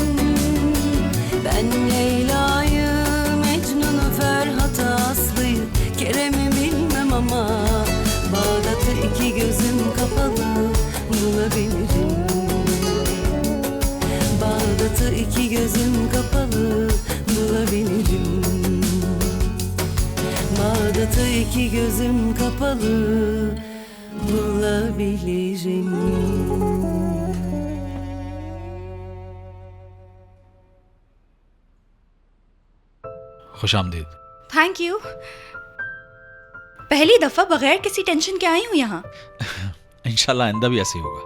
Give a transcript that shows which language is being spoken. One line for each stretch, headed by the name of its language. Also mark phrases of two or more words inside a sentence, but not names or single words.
Turkish: Ben Leyla'yı, Mecnun'u, Ferhat'ı, Aslı'yı, Kerem'i bilmem ama Bağdat'ı iki gözüm kapalı bulabilirim. Bağdat'ı iki gözüm kapalı bulabilirim. Bağdat'ı iki gözüm kapalı bulabilirim.
Hindi: खुश आमदीद।
English: thank you.
Hindi: पहली दफा बगैर किसी टेंशन के आई हूँ यहाँ। इंशाल्लाह आइंदा भी ऐसे ही होगा।